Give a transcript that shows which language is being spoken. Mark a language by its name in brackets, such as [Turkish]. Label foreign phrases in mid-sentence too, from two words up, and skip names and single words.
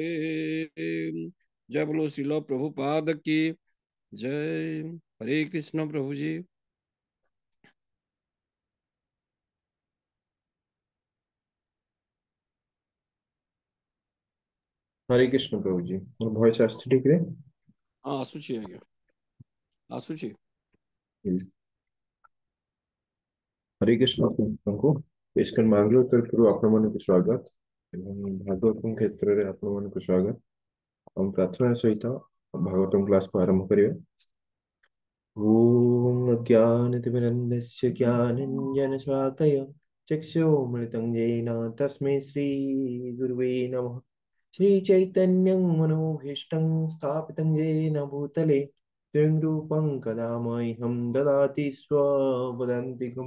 [Hindi] जय बोलो श्रील प्रभुपाद की जय। हरे कृष्ण प्रभु जी। हरे कृष्ण प्रभु जी। [Odia] ମୋର ଭଏସ ଆସୁଛି ଠିକ ରେ? ହଁ ଆସୁଛି ଆଜ୍ଞା ଆସୁଛି। Yes। हरे कृष्ण ସମସ୍ତଙ୍କୁ ଇସ୍କନ ବାଙ୍ଗାଲୋର ତରଫରୁ ଆପଣମାନଙ୍କୁ ସ୍ୱାଗତ ଏବଂ ଭାଗବତମ କ୍ଷେତ୍ରରେ ଆପଣମାନଙ୍କୁ ସ୍ୱାଗତ। ଆମ ପ୍ରାର୍ଥନା ସହିତ ଭାଗବତମ କ୍ଲାସକୁ ଆରମ୍ଭ କରିବା। [Sanskrit] ॐ ज्ञानतिमिरन्दस्य ज्ञानञ्जनशलाकया चक्षुर्मलितं येन तस्मै श्रीगुरुवे नमः। श्रीचैतन्यं मनोभीष्टं स्थापितं येन भूतले स्वयं रूपं कदा मह्यं ददाति स्वपदान्तिकं।